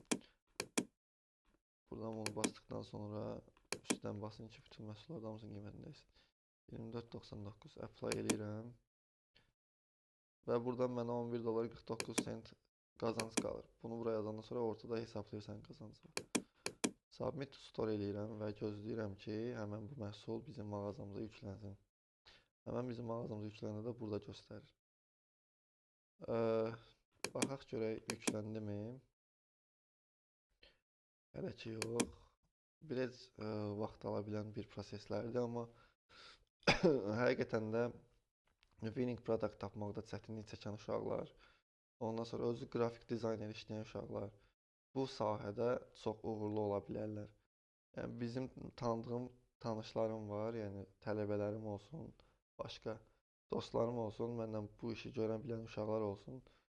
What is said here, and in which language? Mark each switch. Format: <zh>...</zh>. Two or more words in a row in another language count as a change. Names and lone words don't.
<az>Buradan bunu basdıqdan sonra üstdən basın ki, bütün məhsullar hamısının qiymətindəysin. 24.99 apply eləyirəm. Və buradan mənə 11 dolar 49 sent qazanc qalır. Bunu buraya yazandan sonra ortada hesablayırsan qazancı.</az> <en>Submit to store</en> <az>eləyirəm və gözləyirəm ki, həmən bu məhsul bizim mağazamıza yüklənsin. Həmən bizim mağazamıza yüklənəndə də burada göstərir. Baxaq görək yükləndimi? Hələ ki yox. Biraz vaxt ala bilən bir proseslərdir, amma həqiqətən də</az> <en>winning product</en> <az>tapmaqda çətinlik çəkən uşaqlar, ondan sonra özü qrafik dizayner işləyən uşaqlar bu sahədə çox uğurlu ola bilərlər. Yəni bizim tanıdığım tanışlarım var, yəni tələbələrim olsun, başqa dostlarım olsun, məndən bu işi görən bilən uşaqlar olsun.</az>